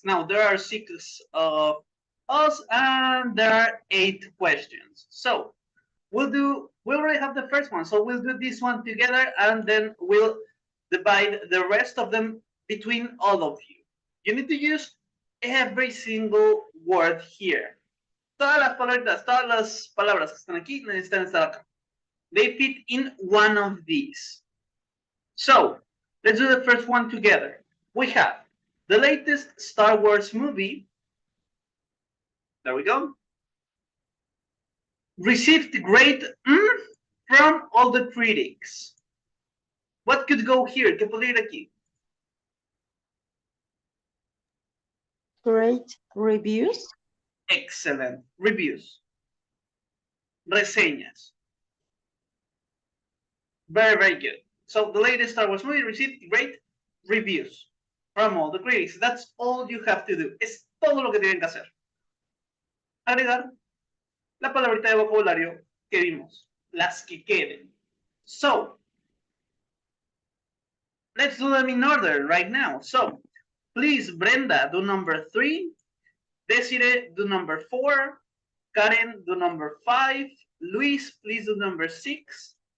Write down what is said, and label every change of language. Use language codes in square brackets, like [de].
[en] Now, there are 6 of us and there are 8 questions. So we already have the first one, so we'll do this one together and then we'll divide the rest of them between all of you. You need to use every single word here. [es] Todas las palabras que están aquí necesitan estar acá. [en] They fit in one of these. So, let's do the first one together. We have the latest Star Wars movie. There we go. Received great from all the critics. What could go here? ¿Qué podría ir aquí? Great reviews. Excellent. Reviews. Reseñas. Very, very good. So the latest Star Wars movie received great reviews from all the critics. That's all you have to do. [es] Es todo lo que tienen que hacer. Agregar la palabrita de vocabulario que vimos. Las que queden. [en] So, let's do them in order right now. So, please, Brenda, do number 3. Desiree, do number 4. Karen, do number 5. Luis, please do number 6.